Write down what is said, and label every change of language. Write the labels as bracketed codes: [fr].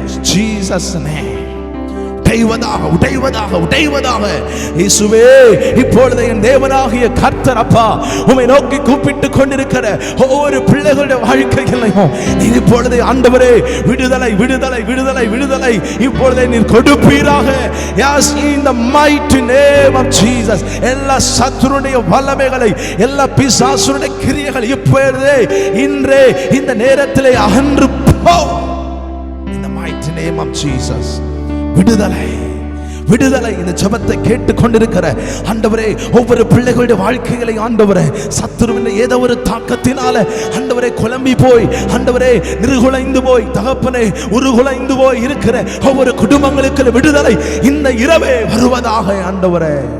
[ta] Jesus name. உடைவதாக, உடைவதாக, உடைவதாக. இயேசுவே, இப்பொழுது என் தேவனாகிய கர்த்தர் அப்பா உம்மை நோக்கி கூப்பிட்டு கொண்டிருக்கிற ஒவ்வொரு பிள்ளைகளுடைய வாழ்க்கைகளையும் நீர் இப்பொழுது ஆண்டவரே விடுதலை, விடுதலை, விடுதலை, விடுதலை இப்பொழுதே நீர் கொடுப்பீராக. [en] Yes, in the mighty name of Jesus. [ta] எல்லா சத்துருடைய வல்லமைகளை, எல்லா பிசாசுடைய கிரியைகள் இப்பொழுதே இன்றே இந்த நேரத்திலே அகன்று போ. [en] In the mighty name of Jesus. [ta] விடுதலை, விடுதலை. இந்த ஜெபத்தை கேட்டு கொண்டிருக்கிற ஆண்டவரே ஒவ்வொரு பிள்ளைகளுடைய வாழ்க்கைகளை ஆண்டவரே சத்துருவின் ஏதோ ஒரு தாக்கத்தினால ஆண்டவரே குழம்பி போய், ஆண்டவரே நிர்குலைந்து போய், தகப்பனே உருகுலைந்து போய் இருக்கிற ஒவ்வொரு குடும்பங்களுக்கு விடுதலை இந்த இரவே வருவதாக ஆண்டவரே.